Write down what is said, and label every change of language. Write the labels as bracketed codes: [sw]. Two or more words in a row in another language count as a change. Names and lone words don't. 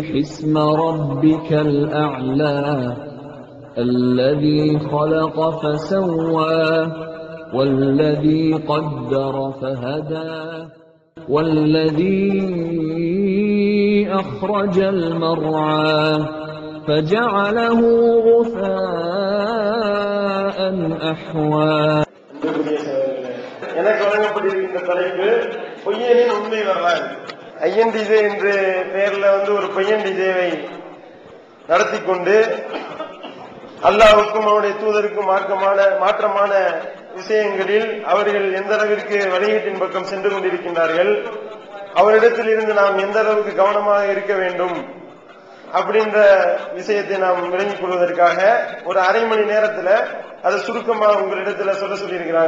[ar] اسم ربك الأعلى الذي خلق فسوى والذي قدر فهدى والذي أخرج المرعى فجعله غثاء أحوى. [ta] எனக்கு வழங்கப்பட்டிருக்கின்ற தலைப்பு பொய்யனின் உண்மை வரலாறு. ஐஎன்டிஜே என்ற பெயர்ல ஒரு பொய்யன்டிஜேவை நடத்தி கொண்டு அல்லாஹ்வுக்கும் அவருடைய தூதருக்கும் மாற்றமான விஷயங்களில் அவர்கள் எந்த அளவிற்கு வழிகேட்டின் பக்கம் சென்று கொண்டிருக்கின்றார்கள், அவரிடத்தில் இருந்து நாம் எந்த அளவுக்கு கவனமாக இருக்க வேண்டும் அப்படின்ற விஷயத்தை நாம் விளங்கிக் கொள்வதற்காக ஒரு அரை மணி நேரத்தில் அதை சுருக்கமாக உங்களிடத்துல சொல்லியிருக்கிறாங்க.